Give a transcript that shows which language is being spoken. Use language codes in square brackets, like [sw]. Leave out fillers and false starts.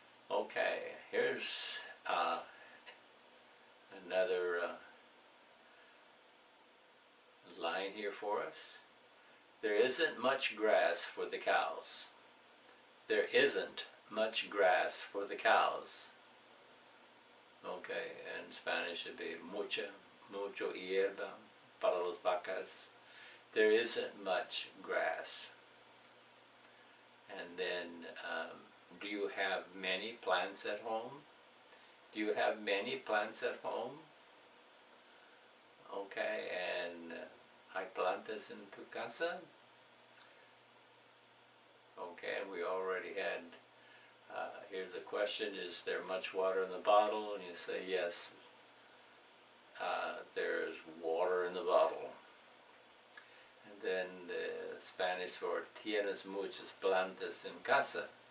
[en] Okay, here's another line here for us. There isn't much grass for the cows. There isn't much grass for the cows. Okay, in Spanish it'd be [es] mucho hierba para las vacas. [en] There isn't much grass. And then, do you have many plants at home? Do you have many plants at home? Okay, and [es] ¿hay plantas en tu casa? [en] Okay, and we already had, here's the question, is there much water in the bottle? And you say yes, there's water in the bottle. And then the Spanish for [es] tienes muchas plantas en casa.